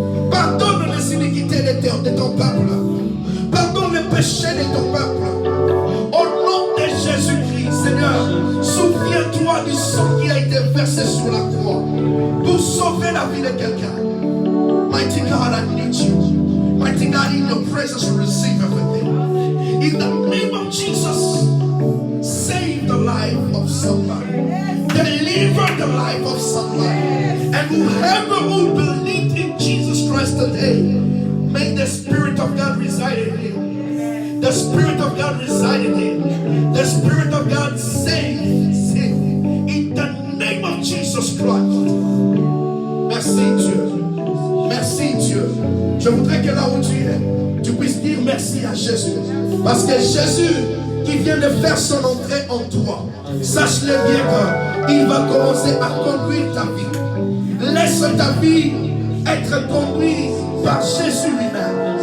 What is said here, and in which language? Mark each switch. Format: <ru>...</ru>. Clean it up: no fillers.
<fr>Pardonne les iniquités de ton peuple. Pardonne les péchés de ton peuple. Au nom de Jésus-Christ, Seigneur, souviens-toi du sang qui a été versé sur la croix pour sauver la vie de quelqu'un.</fr> <en>Mighty God, I need you. Mighty God, in your presence we receive everything. In the name of Jesus, save the life of somebody. Deliver the life of somebody. And whoever will believe in Jesus Christ today, may the Spirit of God reside in him. The Spirit of God reside in him. The Spirit of God saves him. In the name of Jesus Christ.</en> <fr>Merci Dieu. Merci Dieu. Je voudrais que là où tu es, tu puisses dire merci à Jésus. Parce que Jésus qui vient de faire son entrée en toi, sache-le bien qu'il va commencer à conduire ta vie. Laisse ta vie être conduite par Jésus lui-même.</fr>